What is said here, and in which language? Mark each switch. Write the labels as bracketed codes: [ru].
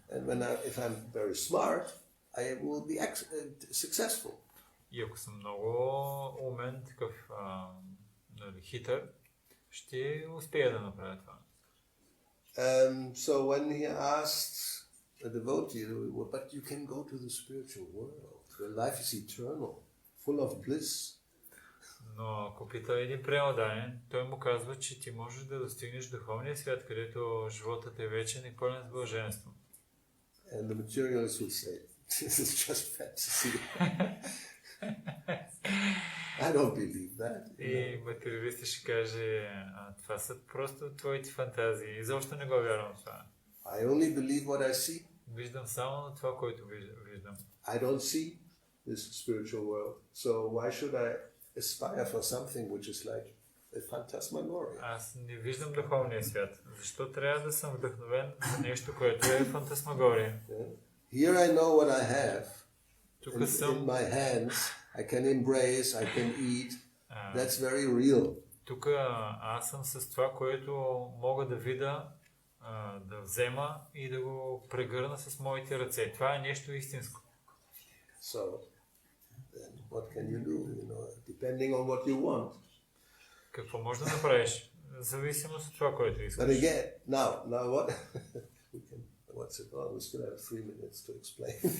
[en] And if I'm very smart, I will be successful. [bg] И ако съм много умен, такъв хитър, ще успея да направя това. [en] So when he asked a devotee, but you can go to the spiritual world, where life is eternal, full of bliss. [bg] Но ако пита един преданен, той му казва, че ти можеш да достигнеш духовния свят, където животът е вечен и пълен с блаженство. [en] And the materialist would say, this is just fantasy. I don't believe that. [bg] И материалистът ще каже, това са просто твоите фантазии. Изобщо не го вярвам в това. [en] I only believe what I see. [bg] Виждам само на това, което виждам. [en] I don't see this spiritual world. So why should I aspire for something which is like a phantasmagoria? [bg] Аз не виждам духовния свят. Защо трябва да съм вдъхновен за нещо, което е фантасмагория? [en] Yeah. Here I know what I have. [bg] Тук [en] In [bg] съм, [en] my hands, I can embrace, I can eat. That's very real. [bg] тук аз съм с това, което мога да видя, да взема и да го прегърна с моите ръце. Това е нещо истинско. [en] So, then what can you do? You know, depending on what you want. [bg] Какво можеш да направиш? Зависимост от това, което искаш. [en] But again, now what? What's it? Oh, we still have 3 minutes to explain.